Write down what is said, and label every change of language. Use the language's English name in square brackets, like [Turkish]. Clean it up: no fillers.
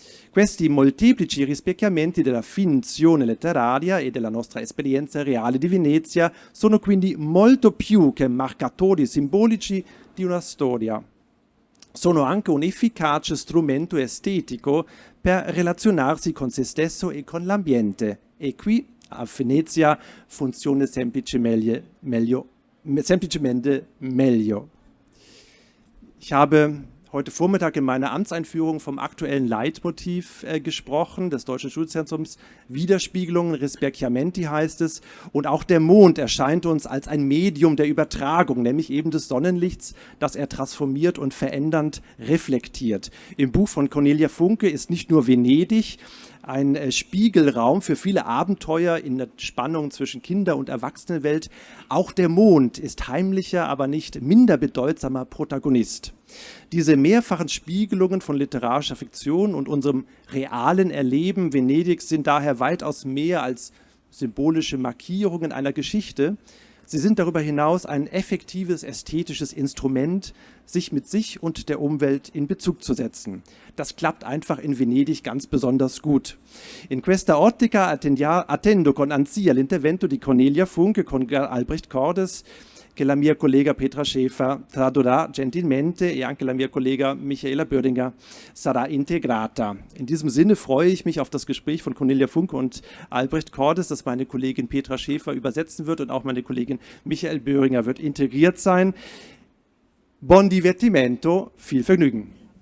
[Italian] Questi molteplici rispecchiamenti della finzione letteraria e della nostra esperienza reale di Venezia sono quindi molto più che marcatori simbolici di una storia. Sono anche un efficace strumento estetico per relazionarsi con se stesso e con l'ambiente. E qui a Venezia funziona semplicemente meglio. [German] Ich habe heute Vormittag in meiner Amtseinführung vom aktuellen Leitmotiv gesprochen, des Deutschen Studienzentrums. Widerspiegelungen, Rispecchiamenti heißt es. Und auch der Mond erscheint uns als ein Medium der Übertragung, nämlich eben des Sonnenlichts, das er transformiert und verändernd reflektiert. Im Buch von Cornelia Funke ist nicht nur Venedig ein Spiegelraum für viele Abenteuer in der Spannung zwischen Kinder- und Erwachsenenwelt. Auch der Mond ist heimlicher, aber nicht minder bedeutsamer Protagonist. Diese mehrfachen Spiegelungen von literarischer Fiktion und unserem realen Erleben Venedigs sind daher weitaus mehr als symbolische Markierungen einer Geschichte. Sie sind darüber hinaus ein effektives ästhetisches Instrument, sich mit sich und der Umwelt in Bezug zu setzen. Das klappt einfach in Venedig ganz besonders gut. [Italian] In questa ottica attendo con ansia l'intervento di Cornelia Funke con Albrecht Cordes, che la mia collega Petra Schäfer tradurrà gentilmente e anche la mia collega Michaela Böhringer sarà integrata. [German] In diesem Sinne freue ich mich auf das Gespräch von Cornelia Funke und Albrecht Cordes, das meine Kollegin Petra Schäfer übersetzen wird, und auch meine Kollegin Michael Böhringer wird integriert sein. [Italian] Buon divertimento, [German] viel Vergnügen.